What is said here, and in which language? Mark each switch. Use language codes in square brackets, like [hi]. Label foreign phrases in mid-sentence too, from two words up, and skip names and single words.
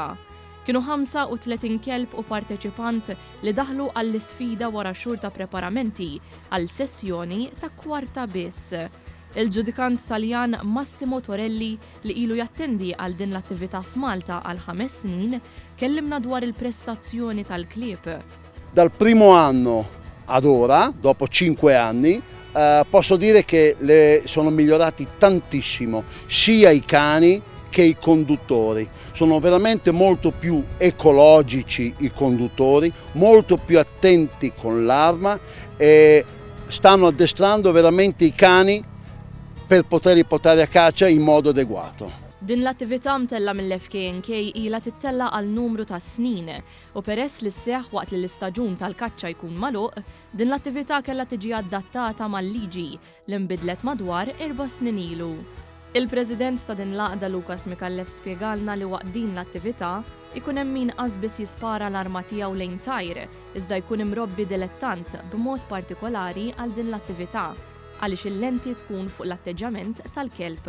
[mt] Kienu 35 kelb u parteċipant li daħlu għall-isfida wara xhur ta' preparamenti għal sessjoni ta' kwarta biss. Il-ġudikant Taljan Massimo Torelli li ilu jattendi għal din l-attività f'Malta għal 5 snin kellimna dwar il-prestazzjoni tal-klieb. [it] Dal primo anno ad ora, dopo 5 anni, posso dire che sono migliorati tantissimo, sia i cani che i conduttori. Sono veramente molto più ecologici i conduttori, molto più attenti con l'arma e stanno addestrando veramente i cani per poterli portare a caccia in modo adeguato. [mt] Din l-attività mtella mill-FKNK ilha tittella għal numru ta' snin u peress li sseħħ waqt li l-istaġun tal-kaċċa jkun magħluq, din l-attività kellha tiġi adattata mal-liġi li nbidlet madwar 4 snin ilu. Il-President ta' din l-għaqda Lukas Mikallef spjegalna li waqt din l-attività ikun hemm min qasbis jispara l-arma tiegħu lejn tajr, iżda jkun imrobbi dilettant b'mod partikolari għal din l-attività għaliex il-lenti tkun fuq l-atteġġament tal-kelb.